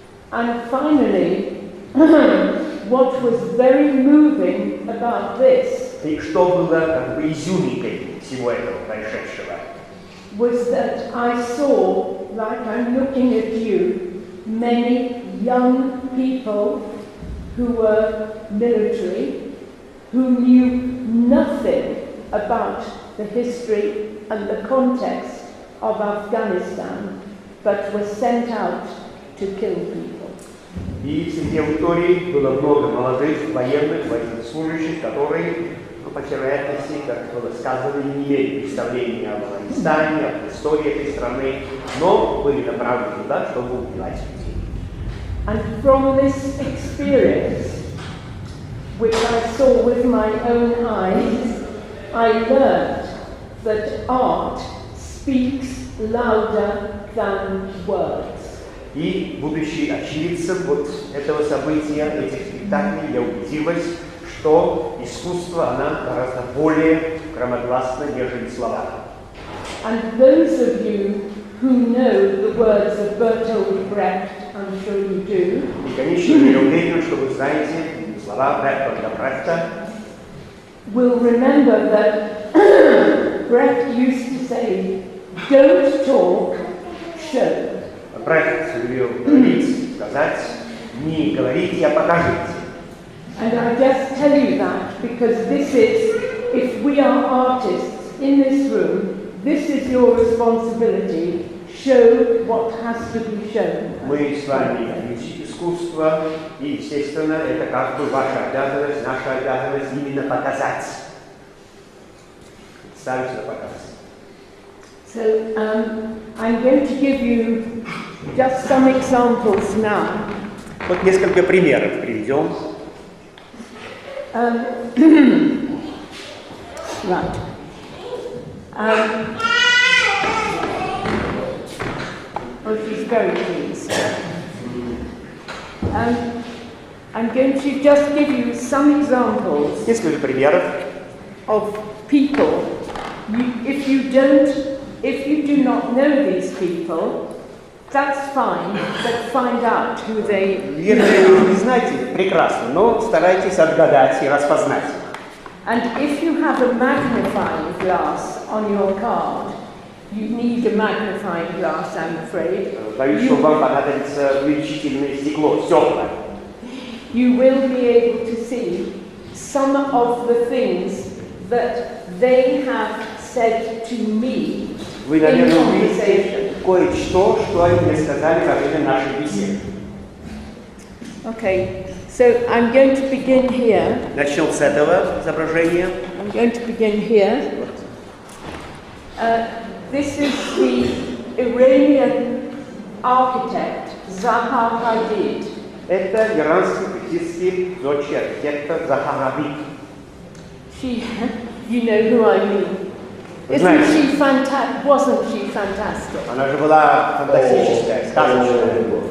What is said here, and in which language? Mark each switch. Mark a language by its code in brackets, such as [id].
[en] And finally, what was very moving about this [ru] И что было как бы изюминкой всего этого происшедшего? [en] was that I saw like I'm looking at you, many young people who were military, who knew nothing about the history and the context of Afghanistan, but were sent out to kill people. [ru] И среди аудитории было много молодых военных, военнослужащих, которые, по всей вероятности, как было сказано, не имели представления об Афганистане, об истории этой страны, но были направлены туда, чтобы убивать людей. [en] And from this experience, which I saw with my own eyes, I learned that art speaks louder than words. [ru] И, будучи очевидцем вот этого события, этих спектаклей, я убедилась, что искусство, оно гораздо более громогласно, нежели слова. [en] And those of you who know the words of Bertolt Brecht, I'm sure you do. [ru] И, конечно же, я уверен, что вы знаете слова Бертолта Брехта. [en] Will remember that Brecht used to say, "Don't talk, show." [ru] Брехт любил говорить, сказать, не говорите, а покажите. [en] And I just tell you that because this is, if we are artists in this room, this is your responsibility. Show what has to be shown. [ru] Мы с вами люди искусства, и, естественно, это как бы ваша обязанность, наша обязанность именно показать. Ставить на показ. [en] So I'm going to give you just some examples now. [ru] Вот несколько примеров приведем. [en] Right. Oh, she's very pleased. I'm going to just give you some examples [ru] Несколько примеров. [en] of people. If you do not know these people, that's fine, but find out who they are. [ru] Если вы не знаете, прекрасно, но старайтесь отгадать и распознать. [en] And if you have a magnifying glass on your card, you need a magnifying glass, I'm afraid. [ru] Боюсь, что вам понадобится увеличительное стекло, стекла. [en] You will be able to see some of the things that they have said to me [ru] Вы, [en] in [ru] наверное, [en] conversation. [ru] увидите кое-что, что они мне сказали во время нашей беседы. [en] Okay, so I'm going to begin here. [ru] Начнем с этого изображения. [en] I'm going to begin here. This is the Iranian architect Zaha Hadid. [ru] Это иранский критический дочь архитектор Захар Абид. [en] She, you know who I mean. Isn't she fantastic? Wasn't she fantastic? [ru] Она же была фантастическая, сказочная.